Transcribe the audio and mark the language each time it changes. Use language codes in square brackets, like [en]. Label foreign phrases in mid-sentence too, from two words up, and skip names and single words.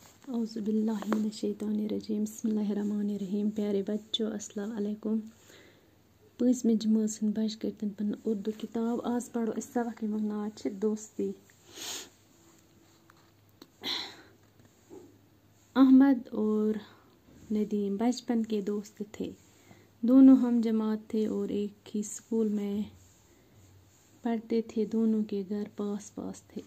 [ar] اعوذ باللہ من الشیطان الرجیم بسم اللہ الرحمن الرحیم. [ur] پیارے بچوں [ar] السلام علیکم. [ks] 5 جمٲژ ہٕنٛدۍ بچہِ کٔرۍ تن پنٕنۍ اردو کتاب. آز پرو أسۍ سبق یمیُک ناو چھُ دوستی. [ur] احمد اور ندیم بچپن کے دوست تھے. دونوں ہم جماعت تھے اور ایک ہی اسکول میں پڑھتے تھے. دونوں کے گھر پاس پاس تھے.